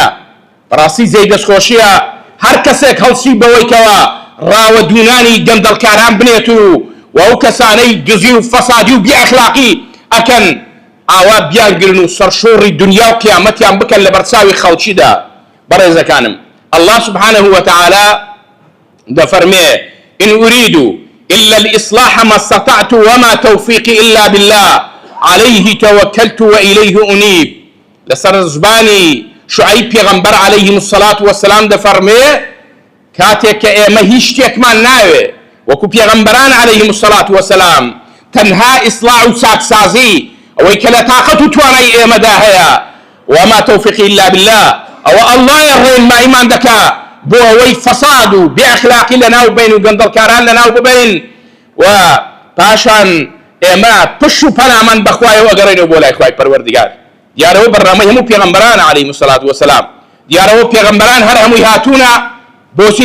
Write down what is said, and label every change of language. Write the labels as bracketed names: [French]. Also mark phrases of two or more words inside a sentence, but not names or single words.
[Central Kurdish] بەڕاستی زەی دەستخۆشیە هەر کەسێک هەڵسی بەوەی کەوە ڕاوەدوونانی گەندەڵکاران بنێت و ئەو کەسانەی دزی و فەسادی و بیئەخلاقی ئەکەن ئاوا بیانگرن و سەرشۆڕی دنیا و قیامەتیان بکەن لە بەرچاوی خەڵکیدا. بەڕێزەکانم، [Arabic] الله سبحانه وتعالى دەفەرمێ: إن أريد إلا الإصلاح ما استطعت وما توفيقي إلا بالله عليه توكلت وإليه أنيب. [Central Kurdish] لسر زباني شعيب پیغمبر [Arabic] عليه الصلاة والسلام [Central Kurdish] دەفەرمێ کاتێک کە ئێمە هیچ شتێکمان ناوێ وەکو پیغمبران [Arabic] عليه الصلاة والسلام [Central Kurdish] تەنها ئیسلاح و چاکسازی ئەوەی کە لە تاقەت و توانای ئێمەدا هەیە، [Arabic] وما توفيقي إلا بالله، [Central Kurdish] ئەوە ئەڵڵایە ڕێنماییمان دەکا بۆ ئەوەی فەساد و بێئەخلاقی لەناو بین و گەندەڵکاران لەناو ببین و پاشان ئێمە پشت و پەنامان بەخوایەوە ئەگەڕێنەوە بۆ لای خوای پەروەردگار. دیارەوە بەڕامەی هەموو پێغەمبەران [Arabic] عەلەیهیمو سەڵات وەسەلام، [Central Kurdish] دیارەوە پێغەمبەران هەر هەمووی هاتوونە بۆچی؟